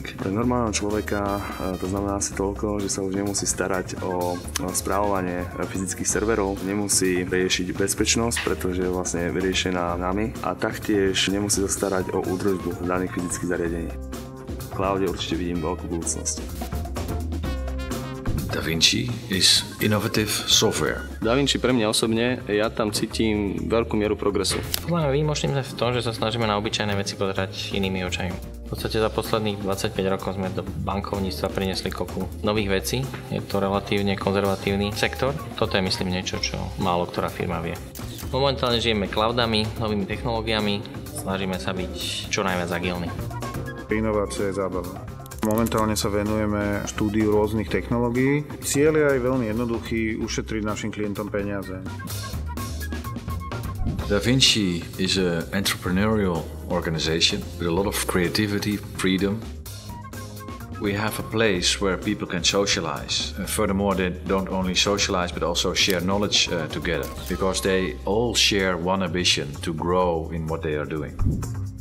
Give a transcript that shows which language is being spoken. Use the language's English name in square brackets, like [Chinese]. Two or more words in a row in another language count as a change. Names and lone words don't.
[Slovak] Pre normálneho človeka to znamená asi toľko, že sa už nemusí starať o správovanie fyzických serverov, nemusí riešiť bezpečnosť, pretože je vlastne vyriešená nami a taktiež nemusí sa starať o údržbu daných fyzických zariadení. V cloude určite vidím veľkú budúcnosť. [English] DaVinci is innovative software. [Slovak] DaVinci pre mňa osobne, ja tam cítim veľkú mieru progresu. Podľa mňa výnimočným sme v tom, že sa snažíme na obyčajné veci pozerať inými očami. V podstate za posledných 25 rokov sme do bankovníctva priniesli kopu nových vecí. Je to relatívne konzervatívny sektor. Toto je, myslím, niečo, čo málo ktorá firma vie. Momentálne žijeme cloudami, novými technológiami, snažíme sa byť čo najviac agilní. Inovácia je zábava. Momentálne sa venujeme štúdiu rôznych technológií. Cieľ je aj veľmi jednoduchý, ušetriť našim klientom peniaze. [English] DaVinci is an entrepreneurial organization with a lot of creativity, freedom. We have a place where people can socialize. Furthermore, they don't only socialize but also share knowledge together because they all share one ambition to grow in what they are doing.